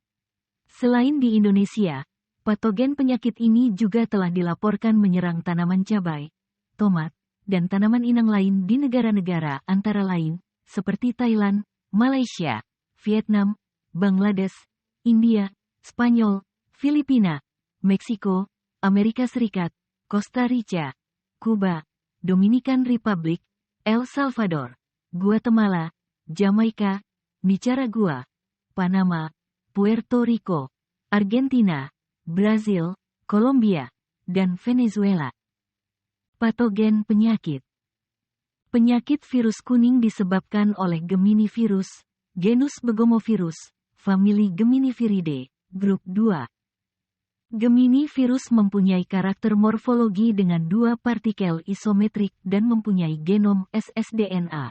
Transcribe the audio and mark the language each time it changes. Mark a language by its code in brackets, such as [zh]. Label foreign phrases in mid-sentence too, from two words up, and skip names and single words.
[id] Selain di Indonesia, patogen penyakit ini juga telah dilaporkan menyerang tanaman cabai, tomat, dan tanaman inang lain di negara-negara antara lain, seperti Thailand, Malaysia, Vietnam, Bangladesh, India, Spanyol, Filipina, Meksiko, Amerika Serikat, Costa Rica, Kuba, Dominican Republic, El Salvador, Guatemala, Jamaika, Nicaragua, Panama, Puerto Rico, Argentina, Brazil, Kolombia, dan Venezuela. Patogen penyakit. Penyakit virus kuning disebabkan oleh Geminivirus, genus Begomovirus, famili Geminiviridae, grup 2. Geminivirus mempunyai karakter morfologi dengan dua partikel isometrik dan mempunyai genom ssDNA.